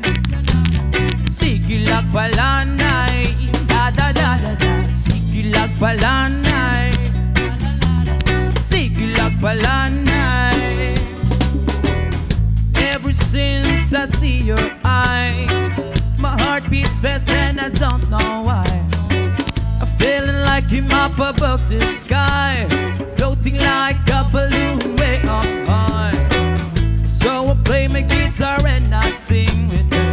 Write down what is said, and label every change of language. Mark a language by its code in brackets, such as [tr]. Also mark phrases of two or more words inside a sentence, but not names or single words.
[tl] sige lang palanay, da da da da da. Sige lang palanay, sige lang palanay. [en] Ever since I see your eye, my heart beats fast and I don't know why. I'm feeling like I'm up above the sky, floating like a balloon way up high. So I play my guitar and I sing with her.